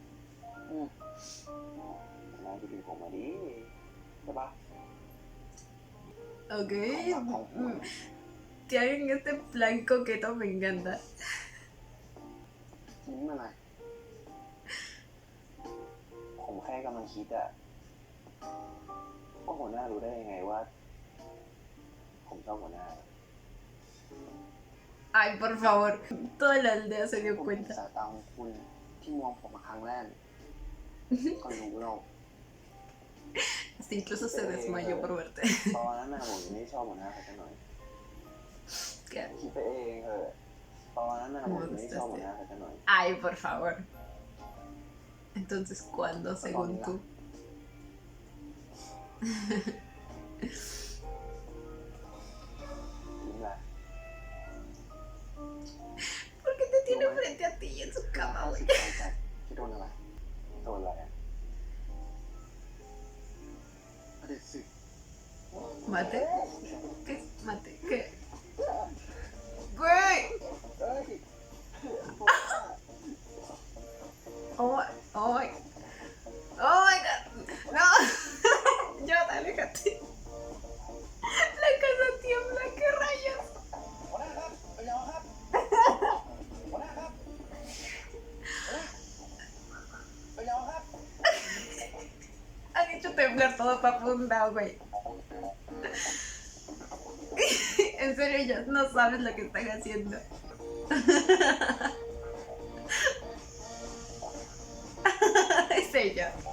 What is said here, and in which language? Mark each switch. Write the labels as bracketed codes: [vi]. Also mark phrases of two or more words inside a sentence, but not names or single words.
[th] หัวหน้าจะดึงผมมาดิใช่ปะ Ok. [es] Que hagan este plan coqueto me encanta. [th] นี่มันอะไร ผมแค่กำลังคิดอะว่าหัวหน้ารู้ได้ยังไงว่า ผมชอบหัวหน้า [es] Ay, por favor. Toda la aldea se dio [th] ผม [es] cuenta. [th] สายตาของคุณที่มองผมมาครั้งแรกก็รู้แล้ว [es] Hasta incluso se desmayó por verte. [th] ตอนนั้นน่ะผมยังไม่ชอบหัวหน้าเขาสักหน่อย [es] ¿Qué? [th] คิดไปเองเถอะตอนนั้นน่ะผมยังไม่ชอบหัวหน้าเขาสักหน่อย [es] Ay, por favor. Entonces, ¿cuándo, según tú? [th] ยิ้มละ [es] tiene frente a ti en su cama, güey. [th] ที่โดนอะไรโดนอะไรอะประเด็นสิ [es] Mate. ¿Qué? Mate. ¿Qué? Güey. [th] เฮ้ย [en] Oh, oh, oh my god. [es] No. Yo, aléjate. La casa tiembla, qué rayos. [th] หัวหน้าครับไปยาวครับหัวหน้าครับไปยาวครับ [es] Han hecho temblar todo Papundao, güey. En serio, ellos no sabes lo que están haciendo. Es ella.